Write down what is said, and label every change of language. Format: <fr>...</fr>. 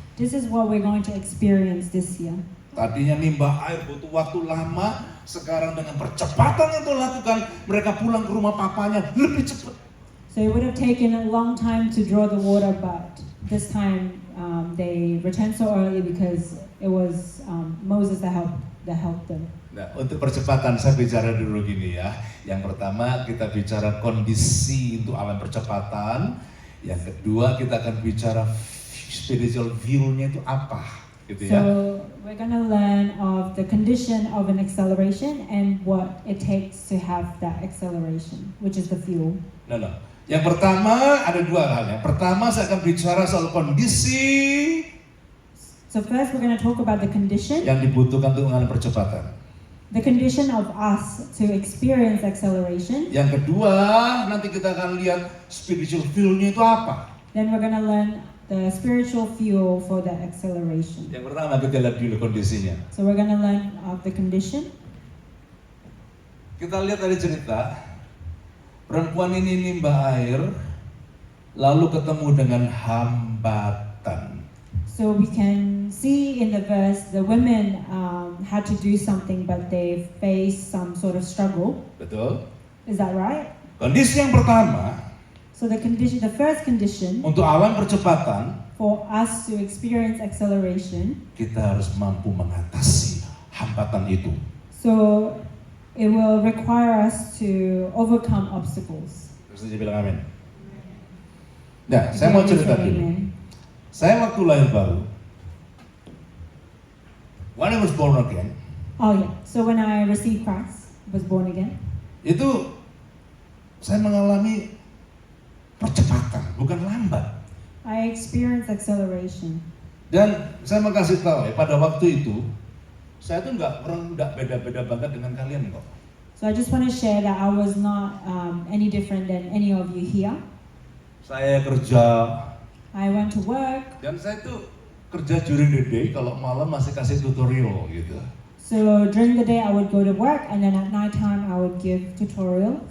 <en>This is what we're going to experience this year.</en> <id>Tadinya nimba air butuh waktu lama. Sekarang dengan percepatan yang Tuhan lakukan, mereka pulang ke rumah papanya lebih cepat.</id> <en>So it would have taken a long time to draw the water, but this time they returned so early because it was Moses that helped them.</en> <id>Nah, untuk percepatan saya bicara dulu gini ya. Yang pertama kita bicara kondisi untuk alam percepatan. Yang kedua kita akan bicara spiritual view-nya itu apa, gitu ya.</id> <en>So we're gonna learn of the condition of an acceleration and what it takes to have that acceleration, which is the fuel.</en> <id>No. Yang pertama ada dua hal. Yang pertama saya akan bicara soal kondisi</id> <en>So first we're gonna talk about the condition.</en> <id>yang dibutuhkan untuk mengalami percepatan.</id> <en>The condition of us to experience acceleration.</en> <id>Yang kedua, nanti kita akan lihat spiritual fuel-nya itu apa.</id> <en>Then we're gonna learn the spiritual fuel for the acceleration.</en> <id>Yang pertama kita lihat dulu kondisinya.</id> <en>So we're gonna learn of the condition.</en> <id>Kita lihat dari cerita, perempuan ini nimba air, lalu ketemu dengan hambatan.</id> <en>So we can see in the verse the women had to do something, but they faced some sort of struggle.</en> <id>Betul?</id> <en>Is that right?</en> <id>Kondisi yang pertama,</id> <en>So the first condition</en> <id>untuk alam percepatan,</id> <en>for us to experience acceleration,</en> <id>kita harus mampu mengatasi hambatan itu.</id> <en>so it will require us to overcome obstacles.</en> <id>Terus dia bilang amin. Nah, saya mau cerita dulu.</id> <en>Amen.</en> <id>Saya waktu lahir baru,</id> <en>when I was born again, Oh yeah. So when I received Christ, was born again,</en> <id>itu saya mengalami percepatan, bukan lambat.</id> <en>I experienced acceleration.</en> <id>Dan saya mau kasih tahu ya, pada waktu itu saya tuh nggak beda-beda banget dengan kalian kok.</id> <en>So I just want to share that I was not any different than any of you here.</en> <id>Saya kerja</id> <en>I went to work.</en> <id>dan saya tuh kerja</id> <en>during the day,</en> <id>kalau malam masih kasih tutorial gitu.</id> <en>So during the day I would go to work, and then at night time I would give tutorials.</en>